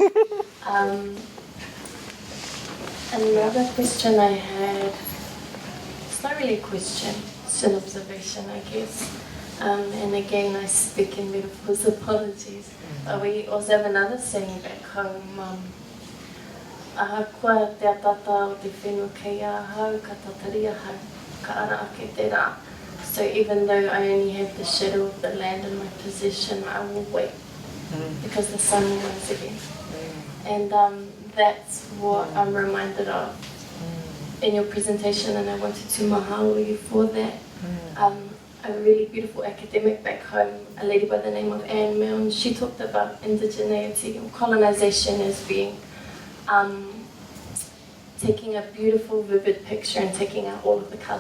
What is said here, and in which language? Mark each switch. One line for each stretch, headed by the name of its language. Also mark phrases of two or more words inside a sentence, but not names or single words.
English: Another question I had, it's not really a question, it's an observation, I guess. And again, I speak in metaphors, apologies. We also have another saying back home,
Māori: Ahupua te atata o te whenua kei ahau, ka tatari ahau, ka ara ake te rā.
English: So even though I only have the shadow of the land in my possession, I will wait, because the sun will rise again. And that's what I'm reminded of in your presentation, and I wanted to mahalo you for that. A really beautiful academic back home, a lady by the name of Anne Milne, she talked about indigeneity or colonization as being taking a beautiful, vivid picture and taking out all of the color.